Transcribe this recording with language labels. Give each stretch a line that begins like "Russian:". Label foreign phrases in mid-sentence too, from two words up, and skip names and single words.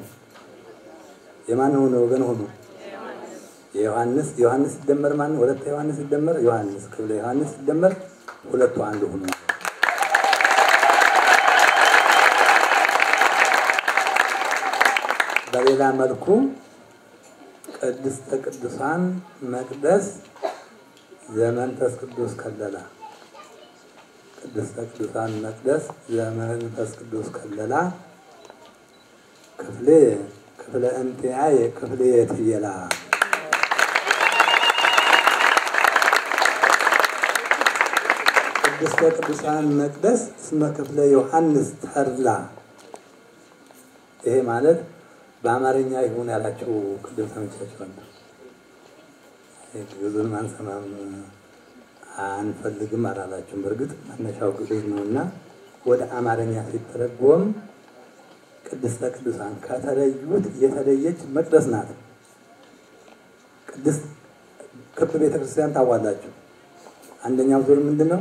Amharic: የማን ሆነ ወገን ሆኑ? የዮሐንስ ዮሐንስ ሲደመር ማን? ወለተ ዮሐንስ ሲደመር ዮሐንስ፣ ክፍለ ዮሐንስ ሲደመር ሁለቱ አንድ ሆኑ። በሌላ መልኩ
Geez: ቅድስተ ቅዱሳን መቅደስ ዘመንፈስ ቅዱስ ከለላ፣ ቅድስተ ቅዱሳን መቅደስ ዘመንፈስ ቅዱስ ከለላ ክፍለ እንቲአየ ክፍለ የትየላ ቅድስተ ቅዱሳን መቅደስ እስመ ክፍለ ዮሐንስ ተርላ።
Amharic: ይሄ ማለት በአማርኛ ይሁን ያላችሁ ቅድም ሰምቻችኋለሁ። ግዕዙን አንሰማም አንፈልግም አላላችሁም። በእርግጥ መነሻው ግዕዝ ነውና ወደ አማርኛ ሲተረጎም
Geez: ቅድስተ ቅዱሳን
Amharic: ከተለዩት የተለየች መቅደስ ናት። ቅድስት ክብ ቤተክርስቲያን ታዋላችሁ። አንደኛው ዙር ምንድነው?